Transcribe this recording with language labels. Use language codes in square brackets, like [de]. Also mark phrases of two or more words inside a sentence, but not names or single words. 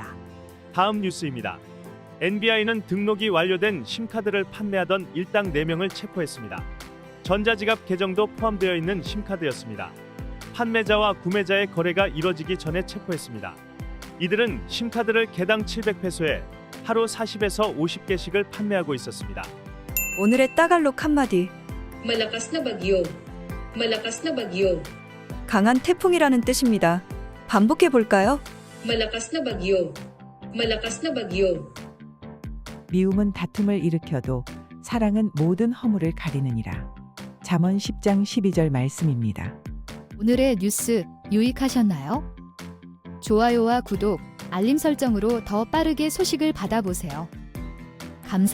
[ko] 다음 뉴스입니다. NBI는 등록이 완료된 심카드를 판매하던 일당 4명을 체포했습니다. 전자지갑 계정도 포함되어 있는 심카드였습니다. 판매자와 구매자의 거래가 이뤄지기 전에 체포했습니다. 이들은 심카드를 개당 700페소에 하루 40에서 50개씩을 판매하고 있었습니다. 오늘의 따갈록 한마디. [tl] Malakas na bagyo. Malakas na bagyo. [ko] 강한 태풍이라는 뜻입니다. 반복해 볼까요? [tl] Malakas na bagyo. Malakas na bagyo. [ko] 미움은 다툼을 일으켜도 사랑은 모든 허물을 가리느니라. 잠언 10장 12절 말씀입니다. 오늘의 뉴스 유익하셨나요? 좋아요와 구독, 알림 설정으로 더 빠르게 소식을 받아보세요.